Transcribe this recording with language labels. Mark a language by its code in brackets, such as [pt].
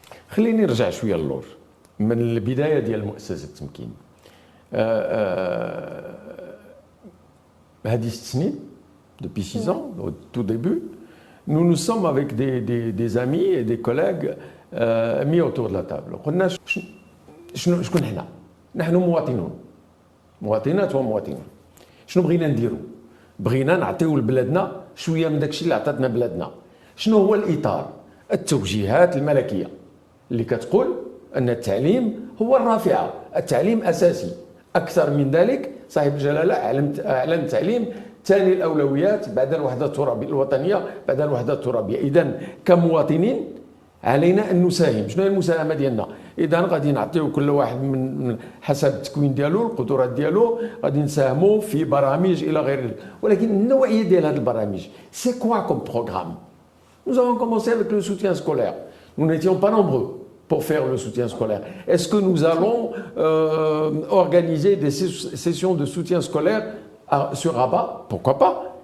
[ar] خليني نرجع شويه للور من البدايه ديال مؤسسه تمكين. هذه 6 سنين [fr] depuis 6 ans au tout début nous sommes avec des amis et des collègues mis autour de la table. [ar] قلنا شكون حنا؟ نحن مواطنون مواطنات ومواطنون. شنو بغينا نديرو؟ بغينا نعطيو لبلادنا شويه من داكشي اللي عطاتنا بلادنا. شنو هو الاطار؟ التوجيهات الملكيه اللي كتقول ان التعليم هو الرافعه، التعليم اساسي. اكثر من ذلك صاحب الجلاله اعلن التعليم ثاني الاولويات بعد الوحده الترابيه الوطنيه، بعد الوحده الترابيه. اذا كمواطنين علينا ان نساهم. شنو هي المساهمه ديالنا؟ اذا غادي نعطيو كل واحد من حسب التكوين ديالو، القدرات ديالو، غادي نساهموا في برامج الى غير ذلك. ولكن النوعيه ديال هذه البرامج سي كوا كوم بروغرام؟ [fr] Nous avons commencé avec le soutien scolaire. Nous n'étions pas nombreux pour faire le soutien scolaire. Est-ce que nous allons organiser des sessions de soutien scolaire sur Rabat? Pourquoi pas?